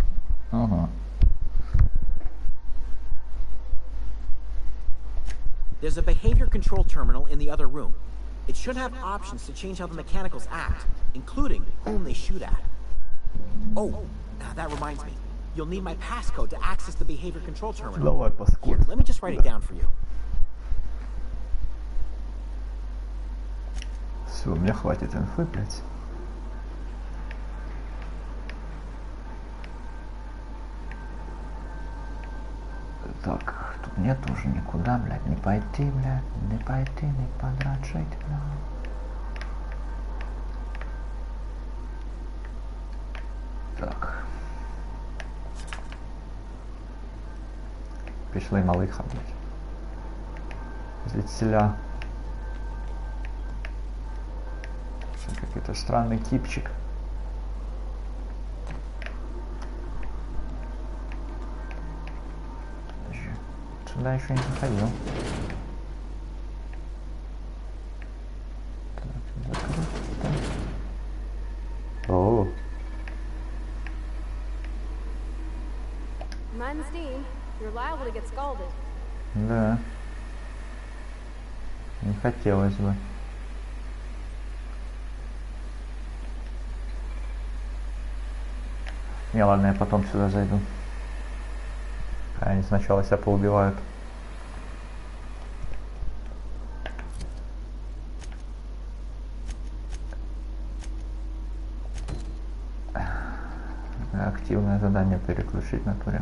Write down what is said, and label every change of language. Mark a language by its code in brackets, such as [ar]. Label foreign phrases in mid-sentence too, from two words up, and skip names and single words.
[en] There's a behavior control terminal in the other room. It should have options to change how the Mechanicals act, including whom they shoot at. Oh, that reminds me. You'll need my passcode to access the behavior control terminal. Here, let me just write it down for you. [ru] Все, мне хватит инфы, блядь. Так, тут нет уже никуда, блядь, не пойти, блядь, не пойти, не подрочить, блядь. Так. [uk] Пішли малиха, блядь. Звідсіля. [ru] Что, какой-то странный типчик. Сюда еще не заходил. Так, закрыто. О. [en] Mind the steam. You're liable to get scalded. [ru] Да. Не хотелось бы. Не, ладно, я потом сюда зайду. Они сначала себя поубивают. Активное задание переключить на туре.